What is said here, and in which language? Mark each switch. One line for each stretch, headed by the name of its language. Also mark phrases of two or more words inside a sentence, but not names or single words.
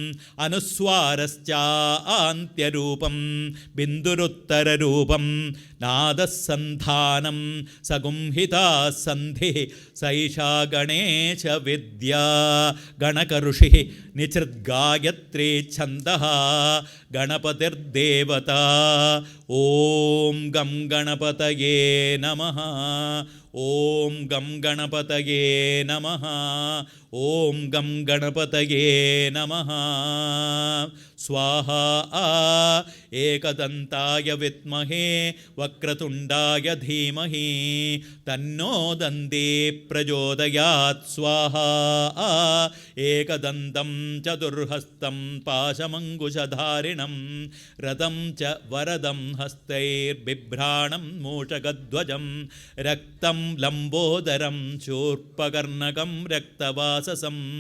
Sanskrit: അനുസ്വാരശ്ചാന്ത്യരൂപം ബിന്ദുരുത്തരരൂപം നാദസന്ധാനം സഗുംഹിതാ സന്ധിഃ സൈഷാ ഗണേശ വിദ്യാ ഗണകഋഷിഃ നിചൃദ്ഗായത്രീ ഛന്ദഃ ഗണപതിർദേവത ഓം ഗം ഗണപതയേ നമഃ ഓം ഗം ഗണപതയേ നമഃ ഓം ഗം ഗണപതയേ നമഃ സ്വാഹ ഏകദന്തായ വിദ്മഹേ वक्रतुण्डाय धीमहि तन्नो दन्ते प्रचोदयात् स्वाहा एकदन्तं चतुर्हस्तं पाशमङ्कुशधारिणं रथं च वरदं हस्तैर्बिभ्राणं मूषकध्वजं रक्तं लम्बोदरं शूर्पकर्णकं रक्तवाससं